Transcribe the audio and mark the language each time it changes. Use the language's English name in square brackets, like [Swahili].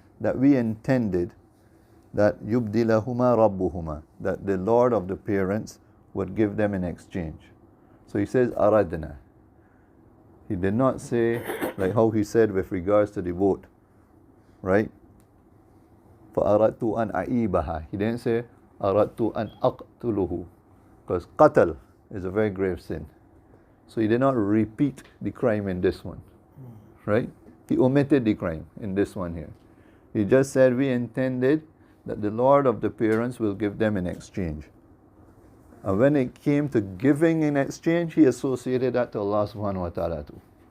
[English] That we intended that [Arabic] يُبْدِلَهُمَا رَبُّهُمَا, [English] that the Lord of the parents would give them in exchange. So he says, أَرَدْنَا. He did not say, like how he said with regards to the vote, right? [Arabic] فَأَرَدْتُ أَنْ أَعِيبَهَا. [English] He didn't say, [Arabic] أَرَدْتُ أَنْ أَقْتُلُهُ. [English] Because qatal is a very grave sin. So he did not repeat the crime in this one, right? He omitted the crime in this one here. He just said, we intended that the Lord of the parents will give them in exchange. And when it came to giving in exchange, he associated that to Allah subhanahu wa ta'ala too.